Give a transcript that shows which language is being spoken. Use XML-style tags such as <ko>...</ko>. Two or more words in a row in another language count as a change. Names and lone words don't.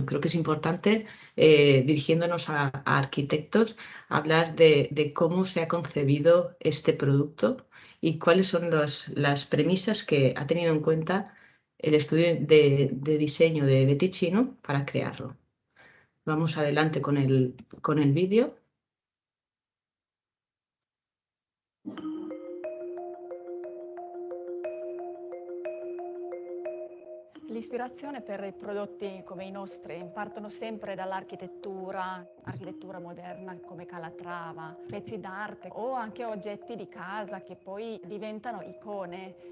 <es>Creo que es importante, dirigiéndonos a arquitectos, hablar de cómo se ha concebido este producto y cuáles son las premisas que ha tenido en cuenta el estudio de diseño de Beticino para crearlo. Vamos adelante con el vídeo.</es> <it>L'ispirazione per i prodotti come i nostri partono sempre dall'architettura, architettura moderna come Calatrava, pezzi d'arte o anche oggetti di casa che poi diventano icone.</it>